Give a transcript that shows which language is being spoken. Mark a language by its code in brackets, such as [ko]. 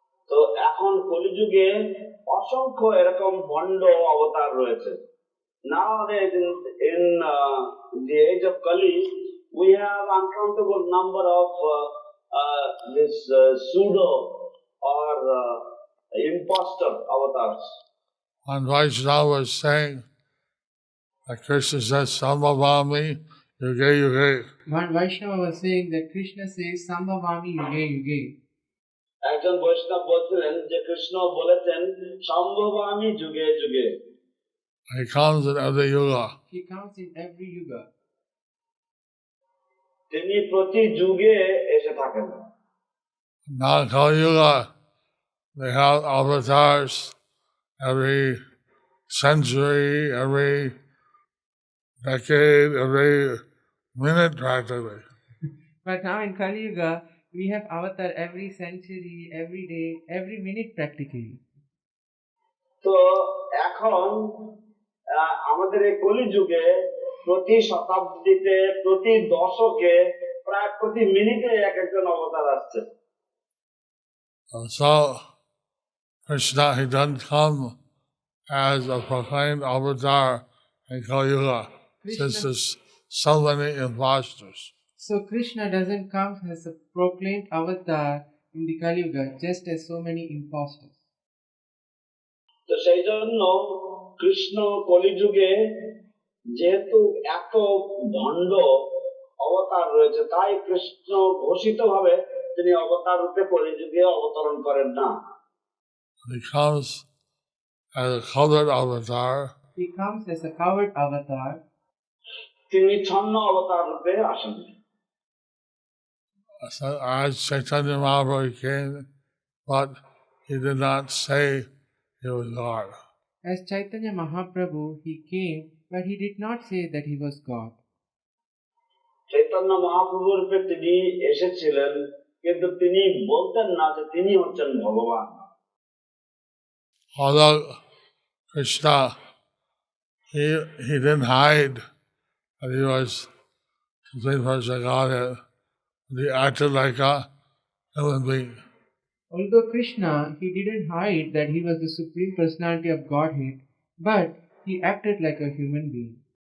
[bn] তো এখন কলিযুগে অসংখ্য এরকম ভণ্ড অবতার রয়েছে। [en] Nowadays in the age of Kali, we have uncountable number of this pseudo or imposter avatars. When Vaishnava was saying Like Krishna says, [sa] Sambhavami Yuge Yuge. [en] One Vaishnava was saying that Krishna says [sa] Sambhavami Yuge Yuge. [bn] একজন বৈষ্ণব বলছিলেন যে কৃষ্ণ বলেছেন [sa] সম্ভবামি যুগে যুগে। [en] He comes in every yuga. He comes in every yuga. [bn] তিনি প্রতি যুগে এসে থাকেন। [en] Now in Kali Yuga, they have avatars every century, every decade, every minute practically. But now in Kali Yuga, we have avatar every century, every day, every minute practically. [bn] তো এখন আমাদের এই কলিযুগে প্রতি শতাব্দীতে প্রতি দশকে প্রায় প্রতি মিনিটে এক একজন অবতার আসছে। [en] So Krishna, he doesn't come as a proclaimed avatar in Kali Yuga, since there's so many impostors. So Krishna doesn't come as a proclaimed avatar in the Kali Yuga, just as so many impostors. [bn] তো সেই জন্য কৃষ্ণ কলিযুগে যেহেতু এত ভণ্ড অবতার রয়েছে, তাই কৃষ্ণ ঘোষিত ভাবে তিনি অবতার রূপে কলিযুগে অবতরণ করেন না। [en] He comes as a colored avatar. He comes as a covered avatar. [bn] তিনি ছন্ন অবতার রূপে আসেন। [en] So as Chaitanya Mahaprabhu came, but he did not say he was God. As Chaitanya Mahaprabhu, he came, but he did not say that he was God. [bn] Chaitanya Mahaprabhu রূপে তিনি এসেছিলেন, কিন্তু তিনি বলতেন না যে তিনি হচ্ছেন ভগবান। [en] Although Krishna, he didn't hide that he was complete person Godhead. He acted like a human being. Although Krishna, he didn't hide that he was the Supreme Personality of Godhead, but he acted like a human being.